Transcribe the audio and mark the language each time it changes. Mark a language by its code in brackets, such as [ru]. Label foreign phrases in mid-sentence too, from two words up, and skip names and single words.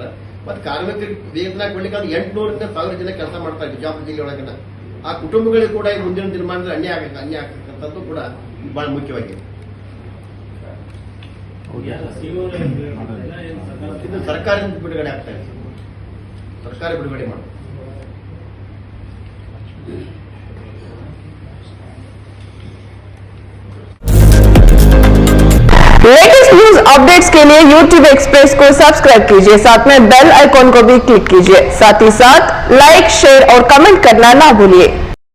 [kn] ಮತ್ತೆ ಕಾರ್ಮಿಕರಿಗೆ ವೇತನ ಕೊಡ್ಲಿಕ್ಕೆ 800ರಿಂದ 1000 ಜನ ಕೆಲಸ ಮಾಡ್ತಾರೆ ಬಿಜಾಪುರ ಜಿಲ್ಲೆ ಒಳಗಿನ. ಆ ಕುಟುಂಬಗಳಿಗೆ ಕೂಡ ಈ ಮುಂದಿನ ದಿನಮಾನದಲ್ಲಿ ಅನ್ಯಾಯ ಆಗ್ತಕ್ಕಂಥದ್ದು ಕೂಡ ಬಹಳ ಮುಖ್ಯವಾಗಿದೆ. ಇದು ಸರ್ಕಾರದಿಂದ ಬಿಡುಗಡೆ ಆಗ್ತಾ ಇದೆ. ಸರ್ಕಾರ ಬಿಡುಗಡೆ ಮಾಡಿ. [en] latest news updates [hi] के लिए YouTube एक्सप्रेस को सब्सक्राइब कीजिए, साथ में [en] bell icon [hi] को भी क्लिक कीजिए। साथ ही साथ लाइक, शेयर और कमेंट करना ना भूलिए।